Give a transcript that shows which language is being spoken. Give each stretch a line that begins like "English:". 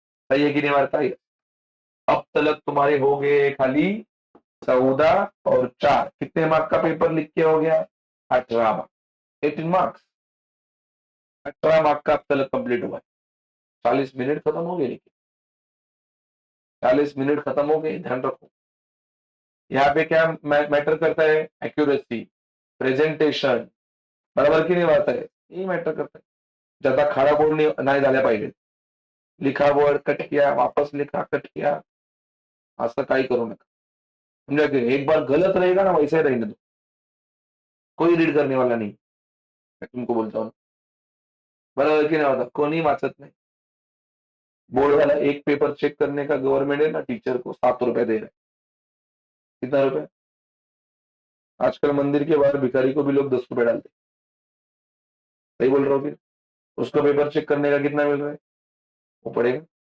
Hindi: सही है कि नहीं वार्ता. अब तक तुम्हारे हो गए खाली 14 और 4, कितने मार्क का पेपर लिख के हो गया, 18 मार्क, 18 मार्क्स, 18 मार्क का अब तक कंप्लीट हुआ. 40 मिनट खत्म हो गए, लेकिन 40 मिनट खत्म हो गए, ध्यान रखो. यहाँ पे क्या मैटर करता है, एक्यूरेसी, प्रेझेंटेशन,
Marathi: बरोबर की नाही वाटत आहे, हे मॅटर करत आहे. ज्यादा खाडाखोड नाही झाल्या पाहिजे.
Hindi: लिखा वर्ड कट किया, वापस लिखा कट किया,
Marathi: असं काही करू नका.
Hindi: समझा, एक बार गलत रहेगा ना, वैसे ही रहने दो, कोई रीड करने वाला नहीं. मैं तुमको बोलता हूँ, बराबर की नहीं होता,
Marathi: कोणी वाचत नाही.
Hindi: बोर्ड वाला एक पेपर चेक करने का गवर्नमेंट है ना, टीचर को 7 रुपए दे रहा है. कितना रुपए, आजकल मंदिर के बाहर भिखारी को भी लोग 10 रुपए डालते. सही बोल रहा हूँ फिर, उसको पेपर चेक करने का कितना मिल रहा है, वो पड़ेगा.